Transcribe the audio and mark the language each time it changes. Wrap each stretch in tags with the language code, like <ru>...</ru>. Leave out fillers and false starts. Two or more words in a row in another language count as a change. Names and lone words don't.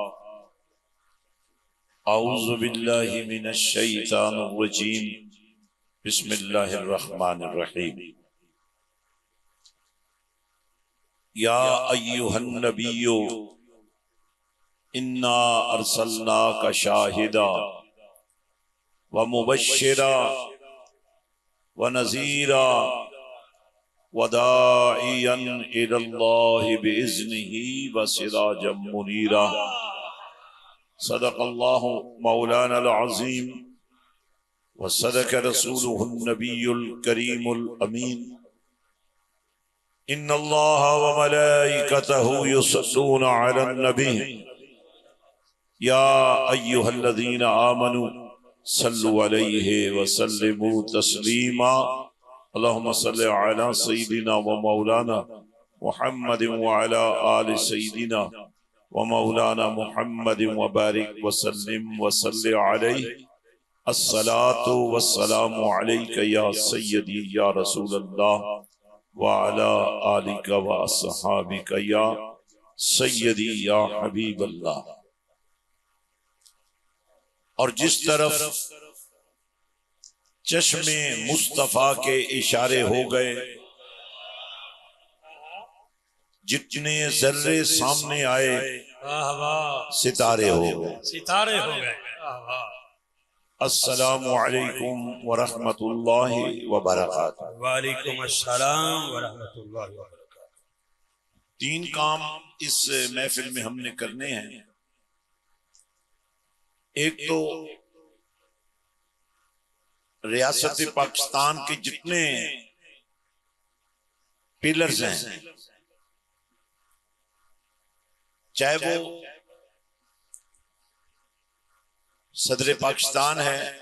<ar>أعوذ بالله من الشيطان الرجيم. بسم الله الرحمن الرحيم. يا أيها النبي إنا أرسلناك شاهدا ومبشرا ونذيرا وداعيا إلى الله بإذنه وسراجا منيرا. صدق الله مولانا العظيم وصدق رسوله النبي الكريم الأمين. إن الله وملائكته يصلون على النبي يا أيها الذين آمنوا صلوا عليه وسلموا تسليما. اللهم صل على سيدنا ومولانا محمد وعلى آل سيدنا ومولانا محمد وبارك وسلم وصل عليه. الصلاة والسلام عليك يا سيدي يا رسول الله وعلى آلك وأصحابك يا سيدي يا حبيب الله.</ar> <hi>और जिस तरफ चश्मे मुस्तफा के इशारे हो गए, जितने जर्रे सामने आए सितारे हो गए, सितारे हो गए।</hi> <ar>السلام عليكم ورحمة الله وبركاته. وعليكم السلام ورحمة الله وبركاته.</ar> <hi>तीन काम इस महफिल में हमने करने हैं। एक तो रियासत पाकिस्तान के जितने पिलर्स हैं, चाहे वो सदर पाकिस्तान है,</hi>